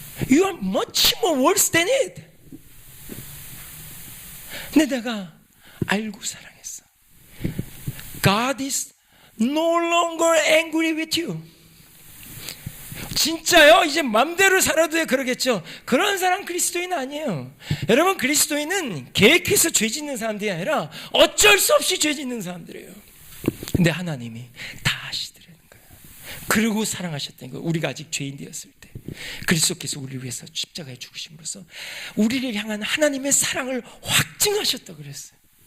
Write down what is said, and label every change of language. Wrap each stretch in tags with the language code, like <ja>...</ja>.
<en>You are much more worse than it.</en> <ko>근데 내가 알고 사랑했어.</ko> <en>God is no longer angry with you.</en> <ko>진짜요? 이제 맘대로 살아도 돼 그러겠죠. 그런 사람 그리스도인 아니에요. 여러분, 그리스도인은 계획해서 죄 짓는 사람들이 아니라 어쩔 수 없이 죄 짓는 사람들이에요. 근데 하나님이 다 아시더라는 거예요. 그리고 사랑하셨다는 거예요. 우리가 아직 죄인 되었을 때 그리스도께서 우리를 위해서 십자가에 죽으심으로써 우리를 향한 하나님의 사랑을 확증하셨다고 그랬어요.</ko>